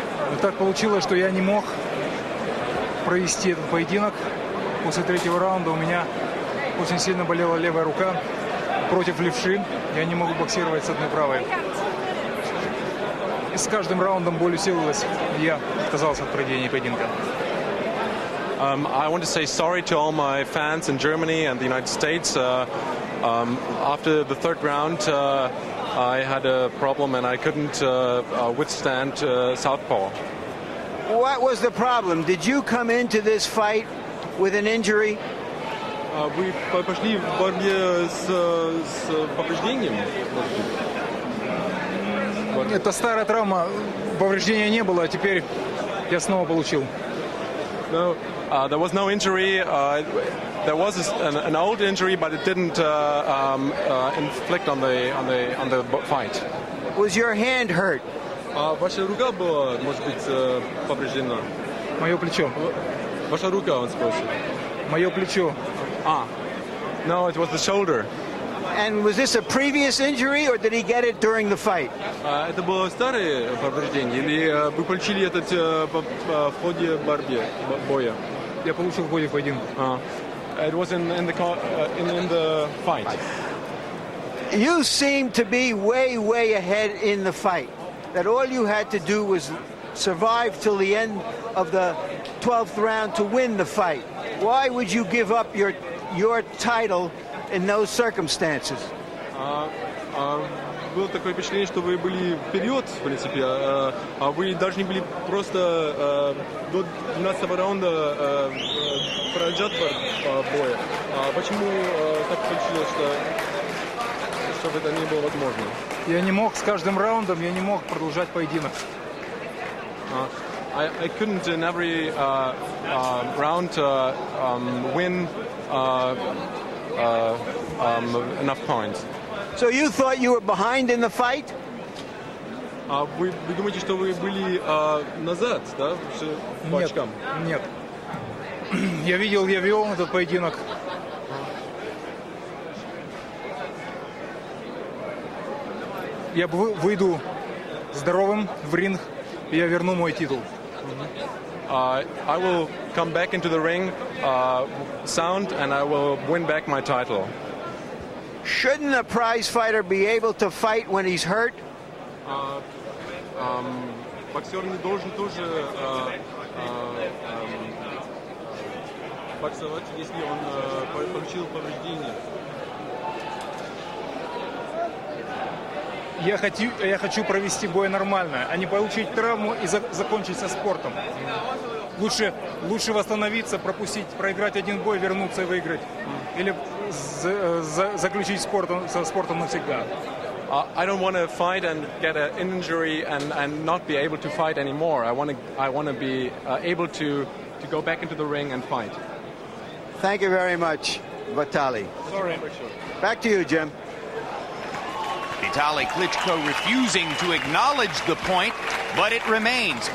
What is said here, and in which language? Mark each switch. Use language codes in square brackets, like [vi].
[ru] Но так получилось, что я не мог провести этот поединок. После 3-го раунда у меня очень сильно болела левая рука против левши. Я не могу боксировать с одной правой. И с каждым раундом боль усиливалась, и я отказался от проведения поединка. [en] I want to say sorry to all my fans in Germany and the United States. After the 3rd round, I had a problem and I couldn't withstand southpaw. What was the problem? Did you come into this fight with an injury? [ru] Вы пошли в борьбе с повреждением? Это старая травма, повреждения не было, а теперь я снова получил. [en] No, there was no injury. There was an old injury, but it didn't inflict on the fight. Was your hand hurt? [ru] Ваша рука была, может быть, повреждена? Мое плечо. Ваша рука, он спросил. Мое плечо. [en] No, it was the shoulder. And was this a previous injury, or did he get it during the fight? [ru] Это было старое повреждение, или вы получили это в ходе боя? Я получил в ходе поединка. [en] It was in the fight. You seem to be way ahead in the fight. That all you had to do was survive till the end of the 12th round to win the fight. Why would you give up your title in those circumstances? [ru] Было такое впечатление, что вы были вперед, в принципе, а вы должны были просто до 12-го раунда продолжать боя. Почему так получилось, чтобы это не было возможно? Я не мог с каждым раундом, я не мог продолжать поединок. [en] I couldn't in every round win enough points. So you thought you were behind in the fight? [ru] А вы думаете, что вы были назад, да, по очкам? Нет. Я вел этот поединок. Я выйду здоровым в ринг, и я верну мой титул. [en] I will come back into the ring sound, and I will win back my title. Shouldn't a prize fighter be able to fight when he's hurt? [ru] Боксер не должен тоже боксовать, если он получил повреждение. Я хочу провести бой нормально, а не получить травму и закончить со спортом. Лучше восстановиться, проиграть один бой, вернуться и выиграть. Или заключить со спортом навсегда. [en] I don't want to fight and get an injury and not be able to fight anymore. I want to be able to go back into the ring and fight. Thank you very much, Vitali. Sorry. Back to you, Jim. Vitali Klitschko refusing to acknowledge the point, but it remains.